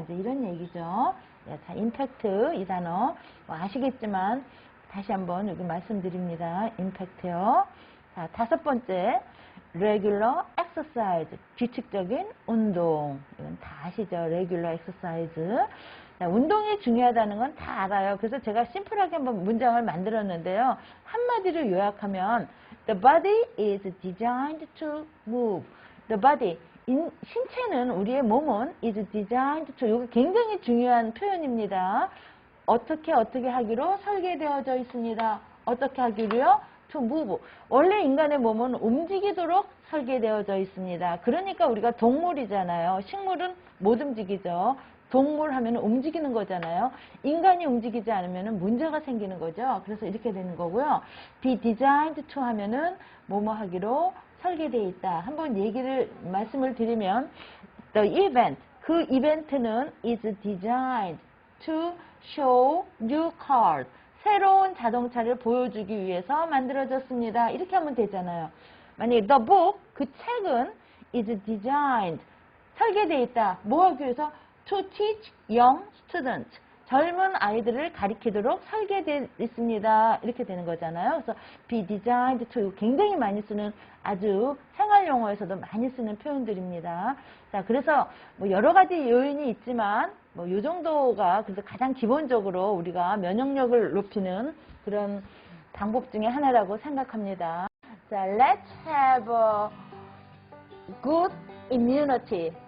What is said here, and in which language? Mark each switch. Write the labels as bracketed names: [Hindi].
[Korean] 이제 이런 얘기죠. 자, 임팩트 이 단어 뭐 아시겠지만 다시 한번 여기 말씀드립니다. 임팩트요. 자, 5번째 [English] regular exercise [Korean] 규칙적인 운동. 이건 다 아시죠? [English] regular exercise. [Korean] 자, 운동이 중요하다는 건 다 알아요. 그래서 제가 심플하게 한번 문장을 만들었는데요. 한마디로 요약하면 [English] the body is designed to move. the body [Korean] 신체는 우리의 몸은 [English] is designed to [Korean] 이거 굉장히 중요한 표현입니다. 어떻게 하기로 설계되어져 있습니다. 어떻게 하기로요? [English] to move. [Korean] 원래 인간의 몸은 움직이도록 설계되어져 있습니다. 그러니까 우리가 동물이잖아요. 식물은 못 움직이죠. 동물 하면 움직이는 거잖아요. 인간이 움직이지 않으면 문제가 생기는 거죠. 그래서 이렇게 되는 거고요. [English] be designed to [Korean] 하면은 뭐뭐 하기로 설계되어 있다. 한번 말씀을 드리면 [English] the event, [Korean] 그 이벤트는 [English] is designed to show new cars. [Korean] 새로운 자동차를 보여주기 위해서 만들어졌습니다. 이렇게 하면 되잖아요. 만약에 [English] the book, [Korean] 그 책은 [English] is designed, [Korean] 설계되어 있다. 뭐 하기 위해서? [English] to teach young students. [Korean] 젊은 아이들을 가리키도록 설계되어 있습니다. 이렇게 되는 거잖아요. 그래서 [English] be designed to [Korean] 굉장히 많이 쓰는 아주 생활 용어에서도 많이 쓰는 표현들입니다. 자, 그래서 뭐 여러 가지 요인이 있지만 뭐 요 정도가 그래서 가장 기본적으로 우리가 면역력을 높이는 그런 방법 중에 하나라고 생각합니다. 자, [English] let's have a good immunity.